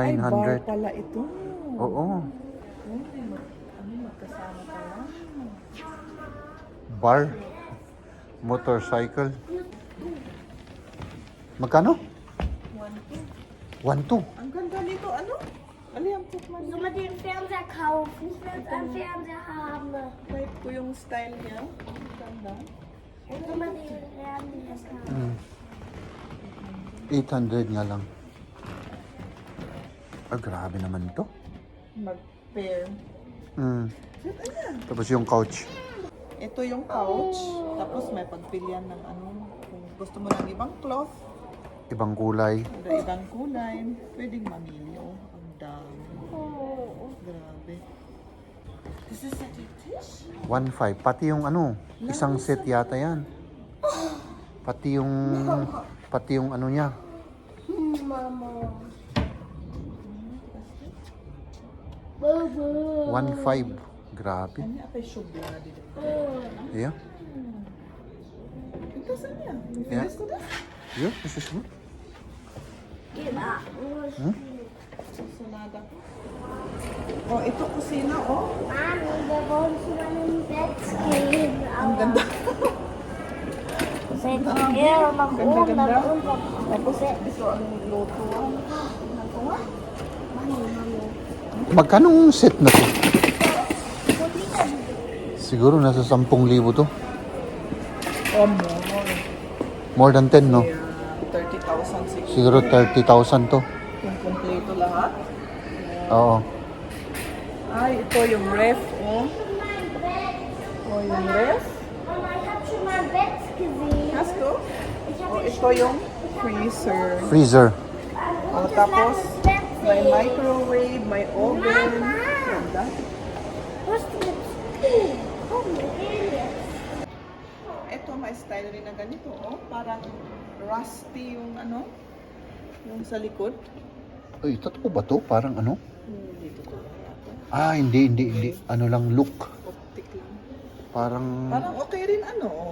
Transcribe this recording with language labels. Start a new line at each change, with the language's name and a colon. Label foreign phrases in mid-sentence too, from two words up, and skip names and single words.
Filipino: Ay, bar pala ito. Oo. Magkasama pala. Bar. Motorcycle. Magkano? 1.2. Ang ganda nito, ano? Aliyang man.
German: Sollen wir den Fernseher kaufen? Ich will jetzt einen Fernseher haben.
Filipino: Type ko yung style niya. Ang ganda.
German: Sollen wir den Fernseher haben?
Filipino: 800 nga lang. Ah, grabe naman to. Mag-pair. Tapos yung couch. Ito yung couch. Tapos may pagpilian ng ano. Kung gusto mo ng ibang cloth, Ibang kulay. o ibang kulay, pwedeng mamili. Oh, ang dami. Oh. Grabe.
English: This is a dish?
Filipino: 1.5. Pati yung ano, isang set yata yan. Pati yung ano niya. Mama. Baba. 1.5. Grabe. Ano apa yung sugar na dito? Yeah. Ito saan niya? Yeah. Finish ko na?
English: Yeah, this is good.
Filipino: Gila. Susunada. Oh, ito kusina, oh.
German: Mami, wir wollen zu meinem Bett gehen.
Filipino: Ang ganda.
German: Seid ihr nach oben,
Filipino: Ganda.
German: nach unten.
Filipino: Tapos ito ang lutuan. Magkano set na to? Siguro nasa 10,000 to. Oh, more.
English: More than 10, no?
Filipino: Yeah, 30,000 Siguro 30,000 to. Kung kompleto lahat. Oo. Ay, ito yung ref, oh. Oh, yung ref.
German: Mama, ich habe schon mal ein Bett gesehen. Hast du? Ich
Filipino: Oh,
German: habe
Filipino: ito yung freezer. Freezer. Oh, tapos may microwave, may oven. Ganda.
German: Was du jetzt? Komm, wir gehen jetzt.
Filipino: Ito, may style rin na ganito, oh. Parang rusty yung ano, yung sa likod. Ay, totoo ba to? Parang ano? Dito ko lang natin. Ah, hindi. Ano lang look. Optic lang. Parang... Parang okay rin ano, oh.